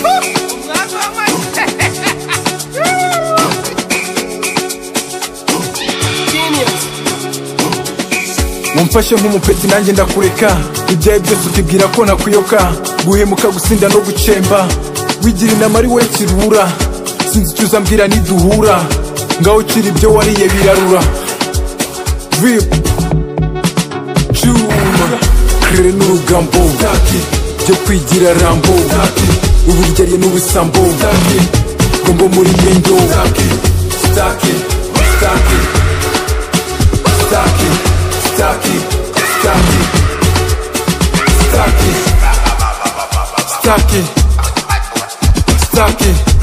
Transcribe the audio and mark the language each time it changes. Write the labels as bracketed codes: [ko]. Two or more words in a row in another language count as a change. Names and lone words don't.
[rw] Mumfashe nk'umupeti nanjye ndakureka, ibyaye byose ukibwira ko nakuyoka, guhemuka gusinda no gucemba, wigira inama ari we kirura, sinzi icyo uzambwira niduhura, ngaho ukira ibyo wariye birarura. Vip Chuma, kere n'urugambo, byo kwigira rambo, uburyarye n'ubusambo, gombo muri mendo, [sw] SITAKI, SITAKI, SITAKI, SITAKI, SITAKI, SITAKI, SITAKI, SITAKI.